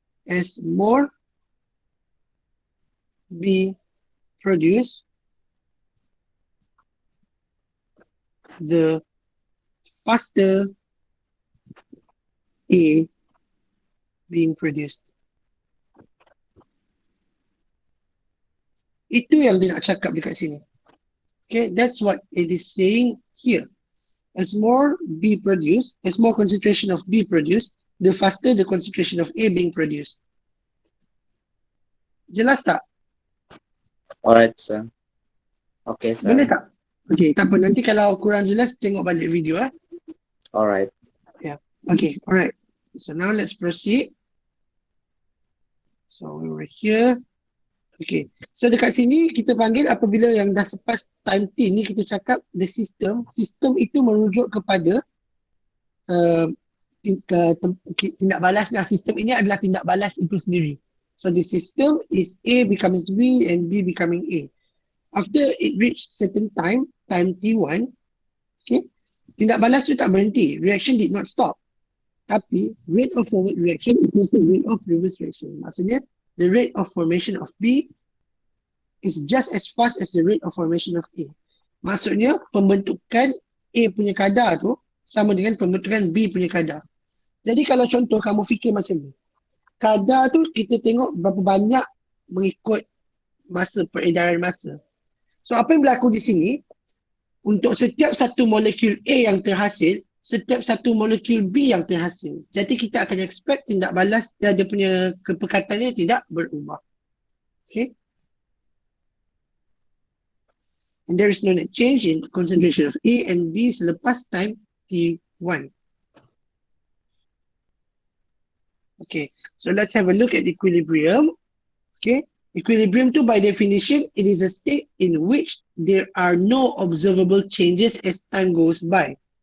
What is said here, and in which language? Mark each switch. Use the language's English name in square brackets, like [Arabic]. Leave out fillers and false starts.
[English] As more B produced, the faster A being produced. [Malay] Itu yang dia nak cakap dekat sini. [English] Okay, that's what it is saying here. As more B produced, as more concentration of B produced, the faster the concentration of A being produced. [Malay] Jelas tak? [English] Alright, sir. Okay, [Malay] Boleh [English] sir. [Malay] tak? Okay, tak apa. Nanti kalau kurang jelas, tengok balik video. [English] Alright. Yeah. Okay, alright. So now let's proceed. So we were here. [Malay] Okay, so dekat sini kita panggil apabila yang dah lepas time T ni kita cakap [English] the system. [Malay] Sistem itu merujuk kepada tindak balas. Sistem ini adalah tindak balas itu sendiri. [English] So the system is A becomes B and B becoming A. After it reached certain time T1, okay, [Malay] tindak balas itu tak berhenti. [English] Reaction did not stop. [Malay] Tapi [English] rate of forward reaction equals the rate of reverse reaction. [Malay] Maksudnya [English] the rate of formation of B is just as fast as the rate of formation of A. [Malay] Maksudnya pembentukan A punya kadar tu sama dengan pembentukan B punya kadar. Jadi kalau contoh kamu fikir macam ni. Kadar tu kita tengok berapa banyak mengikut masa, peredaran masa. So apa yang berlaku di sini, untuk setiap satu molekul A yang terhasil, setiap satu molekul B yang terhasil. Jadi kita akan expect tindak balas dan dia punya kepekatannya tidak berubah. [English] Okay. And there is no net change in concentration of A and B [Malay] selepas [English] time T1. Okay, so let's have a look at equilibrium. Okay, equilibrium [Malay] tu [English] by definition, it is a state in which there are no observable changes as time goes by.